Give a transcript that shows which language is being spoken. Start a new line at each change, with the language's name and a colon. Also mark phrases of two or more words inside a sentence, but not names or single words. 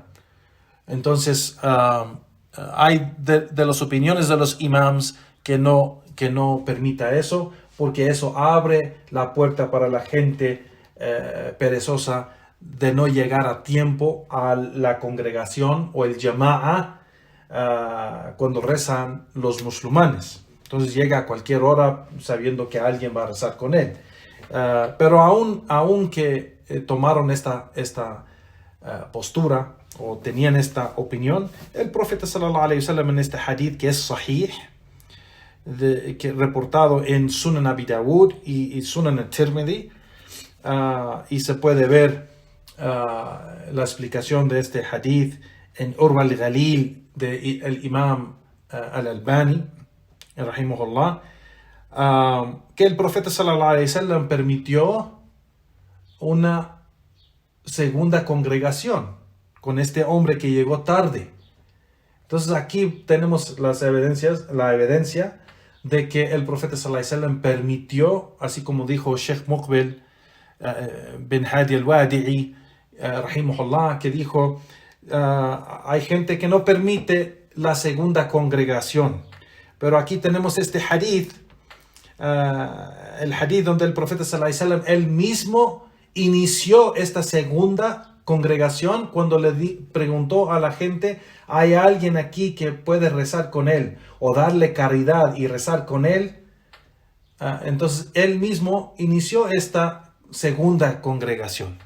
Spanish: Entonces hay de las opiniones de los imams que no permita eso, porque eso abre la puerta para la gente perezosa de no llegar a tiempo a la congregación o el jama'a cuando rezan los musulmanes. Entonces llega a cualquier hora sabiendo que alguien va a rezar con él. Pero aún que tomaron esta postura o tenían esta opinión, el profeta
Arabic: صلى الله عليه وسلم
Spanish: en este hadith que es sahih, que reportado en Sunan Abi Dawud y Sunan al-Tirmidhi, y se puede ver la explicación de este hadith en Urwa al-Ghalil del imam al-Albani rahimahullah, que el profeta
Arabic: صلى الله عليه وسلم
Spanish: permitió una segunda congregación con este hombre que llegó tarde. Entonces aquí tenemos la evidencia de que el profeta
Arabic: صلى الله عليه وسلم
Spanish: permitió, así como dijo Sheikh Muqbil bin Hadi al-Wadi'i rahimahullah, que dijo hay gente que no permite la segunda congregación, pero aquí tenemos este hadith, el hadith donde el profeta
Arabic: صلى الله عليه وسلم
Spanish: él mismo inició esta segunda congregación cuando le preguntó a la gente, ¿hay alguien aquí que puede rezar con él o darle caridad y rezar con él? Entonces él mismo inició esta segunda congregación.